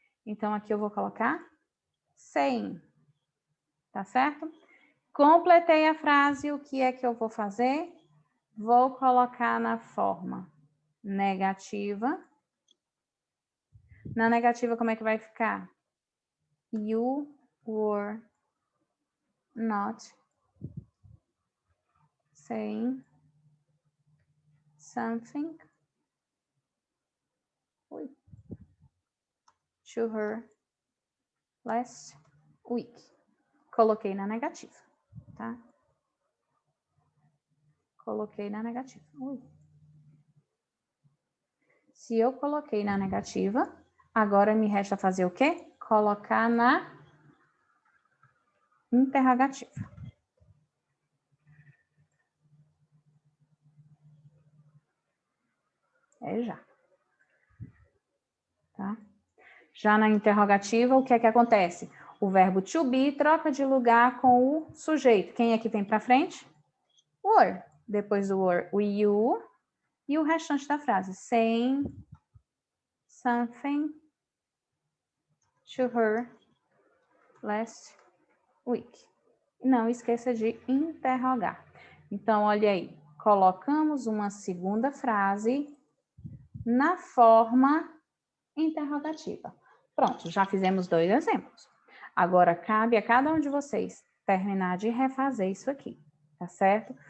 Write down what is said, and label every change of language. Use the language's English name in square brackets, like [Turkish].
[Portuguese] Então, aqui eu vou colocar saying. Tá certo? Completei a frase. O que é que eu vou fazer? Vou colocar na forma negativa. Na negativa, como é que vai ficar? [English] You were not saying something to her last week. [Portuguese] Coloquei na negativa, tá? Coloquei na negativa. Se eu coloquei na negativa, agora me resta fazer o quê? Colocar na interrogativa. É já. Tá? Já na interrogativa, o que é que acontece? O verbo to be troca de lugar com o sujeito. Quem é que vem para frente? Were. Depois do were, o you. E o restante da frase. [English] Saying something to her last week. [Portuguese] Não esqueça de interrogar. Então, olha aí. Colocamos uma segunda frase na forma interrogativa. Pronto, já fizemos 2 exemplos. Agora, cabe a cada um de vocês terminar de refazer isso aqui, tá certo?